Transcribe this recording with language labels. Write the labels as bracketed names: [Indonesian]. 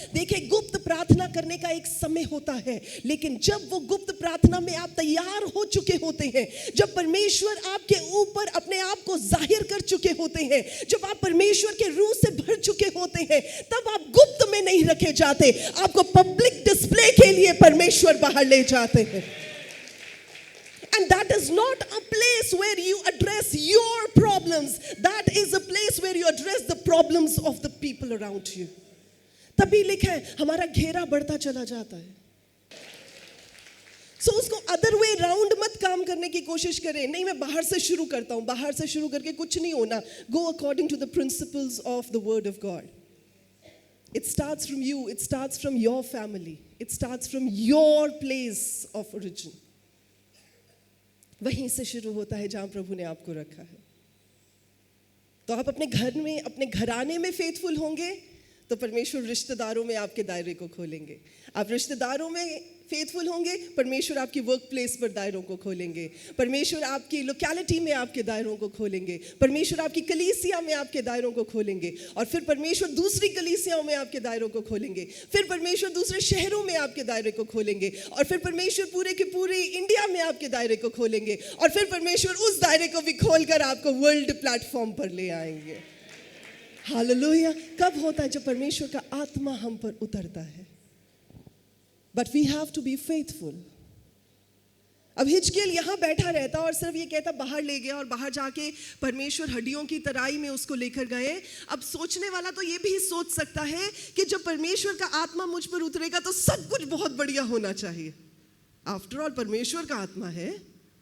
[Hindi] देखिए, गुप्त प्रार्थना करने का एक समय होता है, लेकिन जब वो गुप्त प्रार्थना में आप तैयार हो चुके होते हैं, जब परमेश्वर आपके ऊपर अपने आप को जाहिर कर चुके होते हैं, जब आप परमेश्वर के रूह से भर चुके होते हैं, तब आप गुप्त में नहीं रखे जाते, आपको पब्लिक डिस्प्ले के लिए परमेश्वर बाहर ले जाते हैं। [English] And that is not a place where you address your problems. That is a place where you address the problems of the people around you. [Hindi] तभी लिखा है हमारा घेरा बढ़ता चला जाता है। [English] So [Hindi] उसको [English] other way round [Hindi] मत काम करने की कोशिश करें। नहीं, मैं बाहर से शुरू करता हूँ, बाहर से शुरू करके कुछ नहीं होना। [English] Go according to the principles of the word of God. It starts from you. It starts from your family. It starts from your place of origin. [Hindi] वहीं से शुरू होता है जहां प्रभु ने आपको रखा है। तो आप अपने घर में, अपने घराने में फेथफुल होंगे तो परमेश्वर रिश्तेदारों में आपके दायरे को खोलेंगे। आप रिश्तेदारों में फेथफुल होंगे, परमेश्वर आपकी वर्क प्लेस पर दायरों को खोलेंगे। परमेश्वर आपकी लोकेलिटी में आपके दायरों को खोलेंगे। परमेश्वर आपकी कलीसिया में आपके दायरों को खोलेंगे। और फिर परमेश्वर दूसरी कलीसियाओं में आपके दायरों को खोलेंगे। फिर परमेश्वर दूसरे शहरों में आपके दायरे को खोलेंगे। और फिर परमेश्वर पूरे के पूरे इंडिया में आपके दायरे को खोलेंगे। और फिर परमेश्वर उस दायरे को भी खोलकर आपको वर्ल्ड प्लेटफॉर्म पर ले आएंगे। हालेलुया। कब होता है? जब परमेश्वर का आत्मा हम पर उतरता है। [English] But we have to be faithful. [Hindi] अब हिजकिय्याह यहाँ बैठा रहता और सिर्फ ये कहता बाहर ले गया, और बाहर जाके परमेश्वर हड्डियों की तराई में उसको लेकर गए। अब सोचने वाला तो ये भी सोच सकता है कि जब परमेश्वर का आत्मा मुझ पर उतरेगा तो सब कुछ बहुत बढ़िया होना चाहिए। [English] after all [Hindi] परमेश्वर का आत्मा है,